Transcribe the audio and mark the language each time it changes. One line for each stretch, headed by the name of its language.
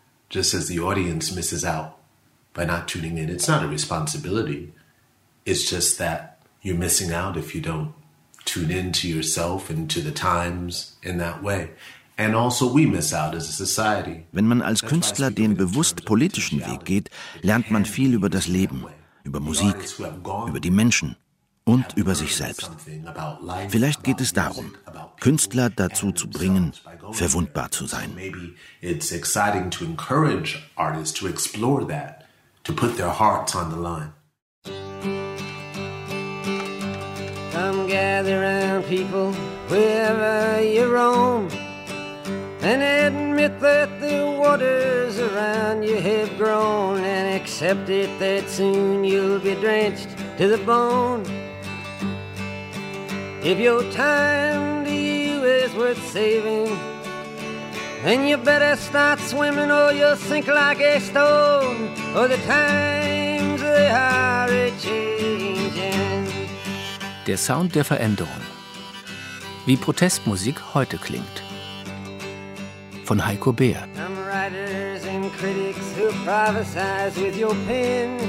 English: Just as the audience misses out by not tuning in. It's not a responsibility. It's just that you're missing out if you don't tune in to yourself and to the times in that way. And also we miss out as a society.
German: Wenn man als Künstler den bewusst politischen Weg geht, lernt man viel über das Leben, über Musik, über die Menschen und über sich selbst. Vielleicht geht es darum, Künstler dazu zu bringen, verwundbar zu sein.
English: Maybe it's exciting to encourage artists to explore that, to put their hearts on the line. Come gather around, people, wherever you roam, and admit that the waters around you have grown, and accept it that soon you'll be drenched to the bone. If your time to you is worth saving, then you better start swimming or you'll sink like a stone. For the times, they are a-changing.
German: Der Sound der Veränderung. Wie Protestmusik heute klingt. Von Heiko Beer.
English: Some writers and critics who prophesize with your pen.